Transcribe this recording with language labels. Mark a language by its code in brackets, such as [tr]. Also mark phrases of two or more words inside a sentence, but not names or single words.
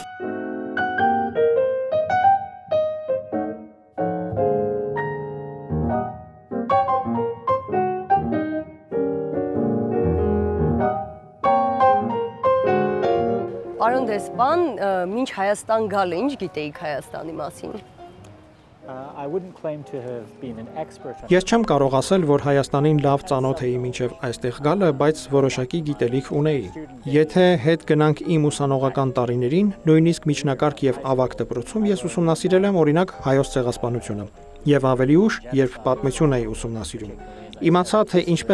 [hy] Պարոն դեսպան, մինչ Հայաստան գալը ինչ գիտեիք Հայաստանի մասին։ [en] I wouldn't claim to have been an expert on [hy] Ես չեմ կարող ասել, որ Հայաստանին լավ ծանոթ էի մինչև այստեղ գալը, բայց որոշակի գիտելիք ունեի։ Եթե հետ գնանք իմ ուսանողական տարիներին, նույնիսկ միջնակարգ եւ ավագ դպրոցում ես ուսումնասիրել եմ օրինակ հայոց ցեղասպանությունը եւ ավելի ուշ, երբ պատմություն էի ուսումնասիրում։ Իմացա, թե ինչպես